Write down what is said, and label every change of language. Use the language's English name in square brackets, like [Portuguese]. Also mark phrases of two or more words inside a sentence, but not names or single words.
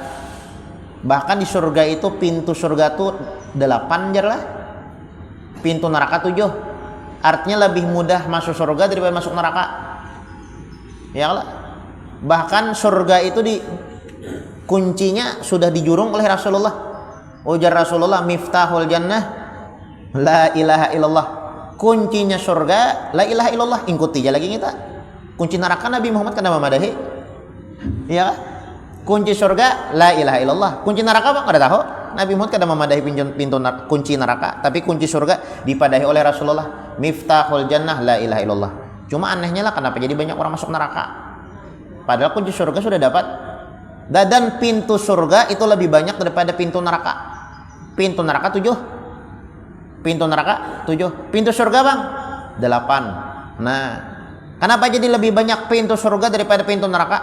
[Indonesian] Bahkan di surga itu pintu surga tuh 8 jar lah. Pintu neraka 7. Artinya lebih mudah masuk surga daripada masuk neraka. Ya Allah. Bahkan surga itu kuncinya sudah dijurung oleh Rasulullah. Ujar Rasulullah, [Arabic] مفتاح الجنة لا إله إلا الله. [Indonesian] Kuncinya surga [Arabic] لا إله إلا الله. [Indonesian] Ikuti aja lagi kita. [Banjar] Kunci neraka Nabi Muhammad kana mamadahi. [Indonesian] Ya. Kunci surga [Arabic] لا إله إلا الله. [Indonesian] Kunci neraka apa? [Banjar] Kada tahu. Nabi Muhammad kada memadahi pintu kunci neraka, tapi kunci surga dipadahi oleh Rasulullah. [Arabic] مفتاح الجنة لا إله إلا الله. [Indonesian] Cuma anehnya lah kenapa jadi banyak orang masuk neraka. Padahal kunci surga sudah dapat. Dan pintu surga itu lebih banyak daripada pintu neraka. Pintu neraka 7. Pintu neraka 7. Pintu surga bang 8. Nah, kenapa jadi lebih banyak pintu surga daripada pintu neraka?